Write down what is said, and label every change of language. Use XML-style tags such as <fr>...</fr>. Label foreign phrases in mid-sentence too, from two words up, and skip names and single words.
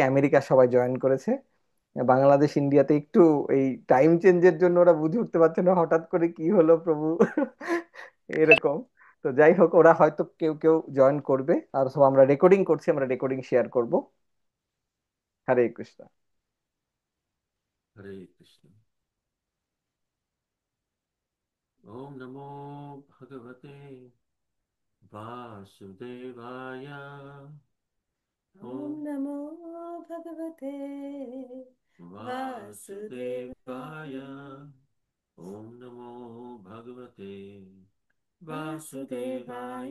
<bn>আমেরিকা সবাই জয়েন করেছে, বাংলাদেশ ইন্ডিয়াতে একটু এই</bn> <en>time change</en> <bn>জন্য ওরা বুঝে উঠতে পারছে না হঠাৎ করে কি হলো প্রভু। এরকম। তো যাই হোক, ওরা হয়তো কেউ কেউ জয়েন করবে। আর সব আমরা রেকর্ডিং করছি, আমরা</bn> <en>recording share</en> <bn>করব। হরে কৃষ্ণ।</bn> <sa>हरे कृष्ण। ओम नमो भगवते वासुदेवाय। ওম ओम নমো ভগবতে वासुदेवाय। ओम नमो भगवते वासुदेवाय।</sa>